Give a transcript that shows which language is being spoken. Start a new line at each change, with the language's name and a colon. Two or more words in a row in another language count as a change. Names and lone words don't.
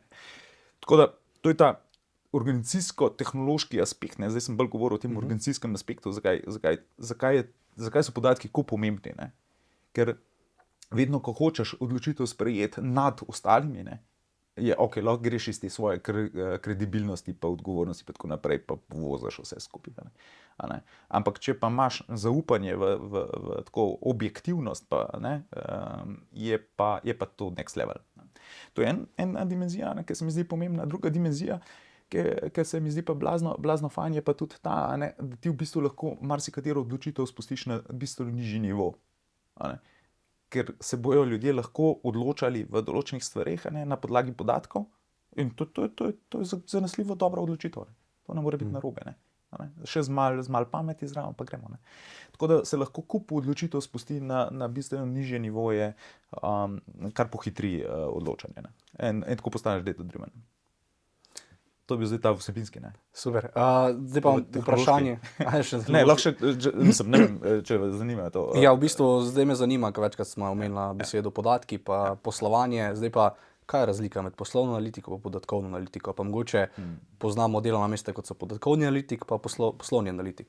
Slovenian: Tako da, to je ta organizacijsko-tehnološki aspekt, ne, zdaj sem bolj govoril o tem organizacijskem aspektu, zakaj so podatki tako pomembni, ne, ker vedno, ko hočeš odločitev sprejeti nad ostalimi, ne, je ok, lahko greš iz te svoje kredibilnosti pa odgovornosti pa tako naprej, pa vozaš vse skupaj. Ne. Ampak če pa imaš zaupanje v tako objektivnost, pa, ne, je pa to
English: next level.
Slovenian: To je ena dimenzija, ne, ki se mi zdi pomembna. Druga dimenzija, ki se mi zdi pa blazno fajn, je pa tudi ta, ne, da ti v bistvu lahko marsikatero odločitev spustiš na bistveno nižji nivo. Ne. Ker se bojo ljudje lahko odločali v določenih stvareh, ne, na podlagi podatkov in to je zanesljivo dobra odločitev. Ne. To ne more biti narobe. Ne. Še z malo pameti zraven, pa gremo. Ne. Tako da se lahko kup odločitev spusti na bistveno nižje nivoje, kar pohitri odločanje. Ne. In tako postaneš data-driven. To bi zdaj ta vsebinski, ne. Super. Zdaj pa vprašanje. Ne, lahko še, mislim, ne vem, če vas zanima to. Ja, v bistvu zdaj me zanima, ker večkrat smo omenila besedo podatki pa poslovanje, zdaj pa kaj je razlika med poslovno analitiko pa podatkovno analitiko? Pa mogoče poznamo delovna mesta, kot so podatkovni analitik pa poslovni analitik.